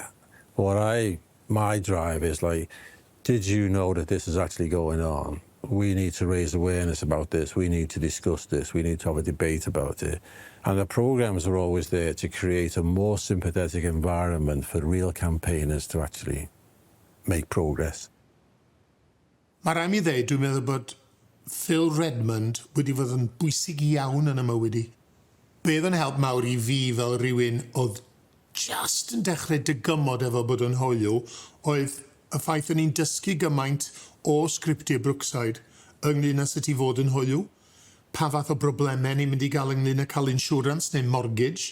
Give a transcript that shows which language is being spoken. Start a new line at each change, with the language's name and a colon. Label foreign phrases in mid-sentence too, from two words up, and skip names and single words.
English: My drive is like, did you know that this is actually going on? We need to raise awareness about this, we need to discuss this, we need to have a debate about it. And the programmes are always there to create a more sympathetic environment for real campaigners to actually make progress.
Welsh: Mae rhaid mi ddeud, dwi'n meddwl bod Phil Redmond wedi fod yn bwysig iawn yn y mywyd I. Beth yn help mawr I fi fel rhywun oedd just yn dechrau dygymod efo bod yn hoyw oedd y ffaith o'n i'n dysgu gymaint o sgriptiau Brookside ynglyn â sut I fod yn hoyw, pa fath o broblemau ni'n mynd I gael ynglyn â cael insurance neu mortgage.